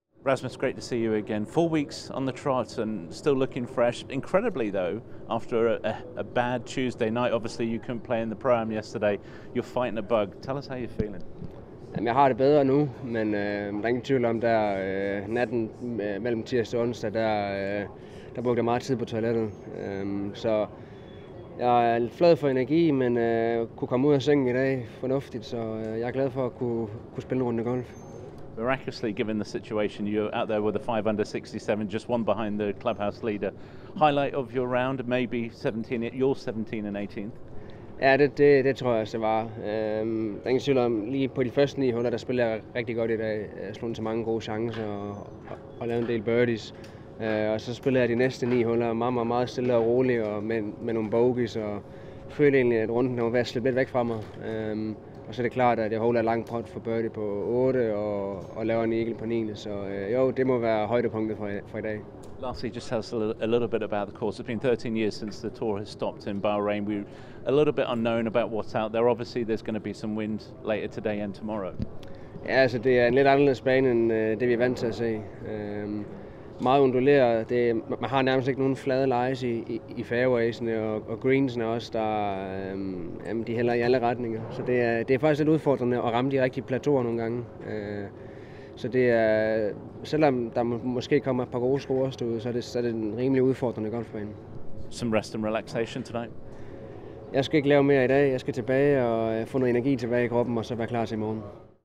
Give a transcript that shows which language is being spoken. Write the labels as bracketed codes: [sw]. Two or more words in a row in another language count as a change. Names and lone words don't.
[en] Rasmus, great to see you again. 4 weeks on the trot and still looking fresh. Incredibly, though, after a bad Tuesday night, obviously you couldn't play in the Pro-Am yesterday. You're fighting a bug. Tell us how you're feeling. [da] Jamen, jeg har det bedre nu, men der er ingen tvivl om, der natten mellem tirsdag og onsdag, der brugte jeg meget tid på toilettet. Så jeg er lidt flad for energi, men kunne komme ud af sengen i dag fornuftigt, så jeg er glad for at kunne spille en runde golf. [en] Miraculously, given the situation, you're out there with a 5 under 67, just one behind the clubhouse leader. Highlight of your round, maybe 17. You're 17 and 18. [da] Ja, det tror jeg også, det var. Der er ingen tvivl om, lige på de første 9 huller, der spiller jeg rigtig godt i dag. Jeg slog til mange gode chancer og lavede en del birdies. Og så spillede jeg de næste 9 huller meget stille og roligt og med nogle bogeys. Og følte egentlig, at runden var ved at slippe lidt væk fra mig. Og så er det klart, at jeg holder langt pot for birdie på 8 og laver en eagle på 9. Så jo, det må være højdepunktet for i dag. [en] Lastly, just tell us a little bit about the course. It's been 13 years since the tour has stopped in Bahrain. We're a little bit unknown about what's out there. Obviously, there's going to be some wind later today and tomorrow. [da] Ja, altså det er en lidt anderledes bane end det, vi er vant til at se. Meget unduleret. Man har nærmest ikke nogen flade lies i fairwaysene, og greensene også, de hælder i alle retninger. Så det er faktisk lidt udfordrende at ramme de rigtige plateauer nogle gange. Så det er, selvom der måske kommer et par gode scores ud, så er det en rimelig udfordrende golfbane. [en] Some rest and relaxation tonight? [da] Jeg skal ikke lave mere i dag. Jeg skal tilbage og få noget energi tilbage i kroppen, og så være klar til i morgen.